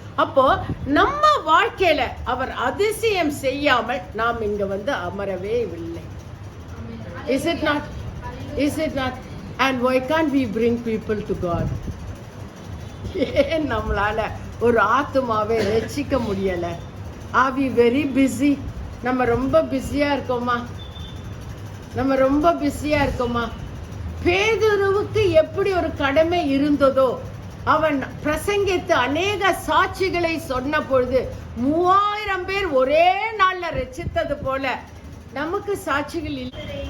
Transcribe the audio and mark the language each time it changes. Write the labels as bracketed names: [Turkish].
[Tamil] அப்போ நம்ம வாழ்க்கையில அவர் அதிசயம் செய்யாமல் நாம் இங்க வந்து அமரவே இல்லை. [English] Is it not? And why can't we bring people to God? [Tamil] ஏன் நம்மளால ஒரு ஆத்துமாவை ரட்சிக்க முடியல? [English] Are we very busy? [Tamil] நம்ம ரொம்ப பிஸியா இருக்கோமா? நம்ம ரொம்ப பிஸியா இருக்கோமா? பேதுருவுக்கு எப்படி ஒரு கடமை இருந்ததோ, அவன் பிரசங்கித்து அநேக சாட்சிகளை சொன்ன பொழுது 3000 பேர் ஒரே நாள்ல ரட்சித்தது போல நமக்கு சாட்சிகள் இல்லை.